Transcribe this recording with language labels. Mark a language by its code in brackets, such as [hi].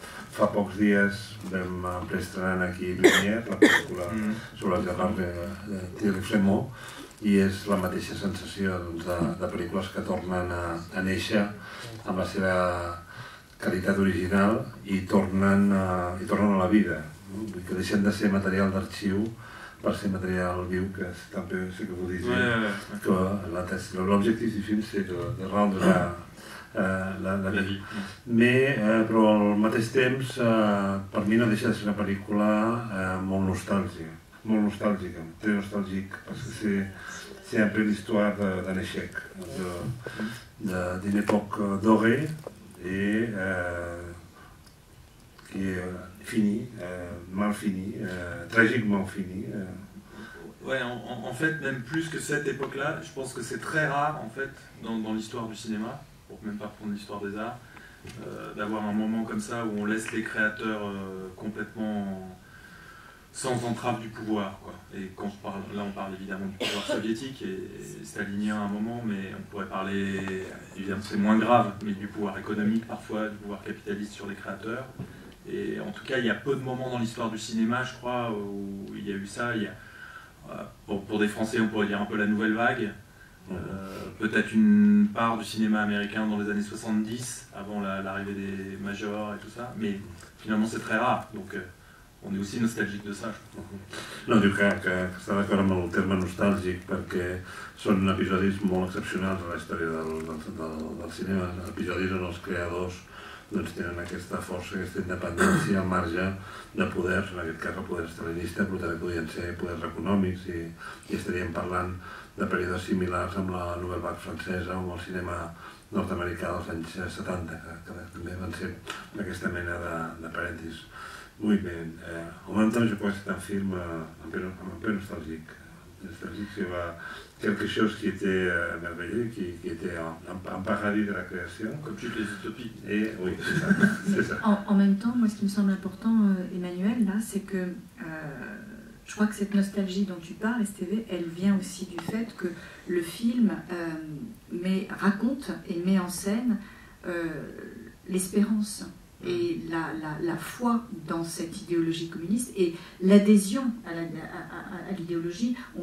[ca] Fa pocs dies vam preestrenar aquí Lumière, la pel·lícula sobre els germans de Thierry Frémaux, i és la mateixa sensació de pel·lícules que tornen a néixer amb la seva qualitat original i tornen a la vida, que deixen de ser material d'arxiu per ser material viu, [fr] que c'est un peu ce que vous disiez. L'objectif du film, c'est de rendre la vie. [ca] Però al mateix temps, per mi no deixa de ser una pel·lícula molt nostàlgica. Molt nostàlgica, [fr] très nostalgique, parce que c'est un peu l'histoire d'un échec, d'une époque dorée et qui est finie, mal finie, tragiquement finie. Ouais, en fait, même plus que cette époque-là, je pense que c'est très rare, en fait, dans l'histoire du cinéma, pour même pas prendre l'histoire des arts, d'avoir un moment comme ça où on laisse les créateurs complètement sans entrave du pouvoir, quoi. Et quand là on parle évidemment du pouvoir soviétique et stalinien à un moment, mais on pourrait parler, évidemment c'est moins grave, mais du pouvoir économique parfois, du pouvoir capitaliste sur les créateurs. Et en tout cas, il y a peu de moments dans l'histoire du cinéma, je crois, où il y a eu ça. Il y a, pour des Français, on pourrait dire un peu la nouvelle vague. Peut-être une part du cinéma américain dans les années 70, avant l'arrivée des majors et tout ça, mais finalement c'est très rare. Donc on est aussi nostalgique de ça. [ca] No, diu que està d'acord amb el terme nostàlgic perquè són episodis molt excepcionals a la història del cinema, episodis on els creadors tenen aquesta força, aquesta independència al marge de poders, en aquest cas el poder estalinista, però també podien ser poders econòmics i estaríem parlant de períodes similars amb la Nouvelle Vague francesa o amb el cinema nord-americà dels anys 70, que també van ser aquesta mena de parèntesis. [es] Muy bien. [fr] En même temps, je crois que c'est un film un peu nostalgique. Nostalgique sur quelque chose qui était merveilleux, qui était un paradis de la création. Comme toutes les utopies. Et oui, c'est ça. En même temps, moi, ce qui me semble important, Emmanuel, là, c'est que je crois que cette nostalgie dont tu parles, STV, elle vient aussi du fait que le film raconte et met en scène l'espérance et la foi dans cette idéologie communiste et l'adhésion à l'idéologie.